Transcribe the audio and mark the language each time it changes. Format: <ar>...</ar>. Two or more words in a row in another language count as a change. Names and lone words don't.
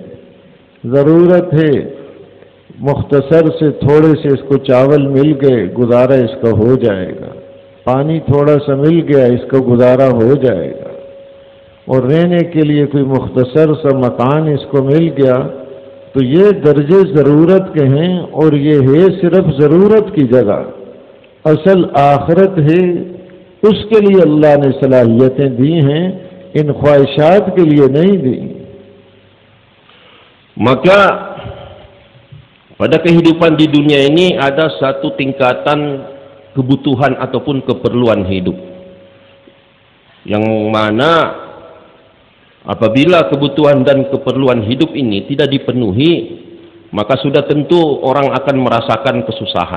<hi>ज़रूरत है मुख्तसर से थोड़े से इसको चावल मिल गए, गुजारा इसका हो जाएगा, पानी थोड़ा सा मिल गया, इसका गुजारा हो जाएगा, और रहने के लिए कोई मुख्तसर सा मकान इसको मिल गया, तो ये दर्जे ज़रूरत के हैं और ये है सिर्फ ज़रूरत की जगह। असल आखिरत है, उसके लिए अल्लाह ने सलाहियतें दी हैं, इन ख्वाहिशात के लिए नहीं दी।</hi> <id>Maka pada kehidupan di dunia ini ada satu tingkatan kebutuhan ataupun keperluan hidup, yang mana apabila kebutuhan dan keperluan hidup ini tidak dipenuhi, maka sudah tentu orang akan merasakan kesusahan.</id>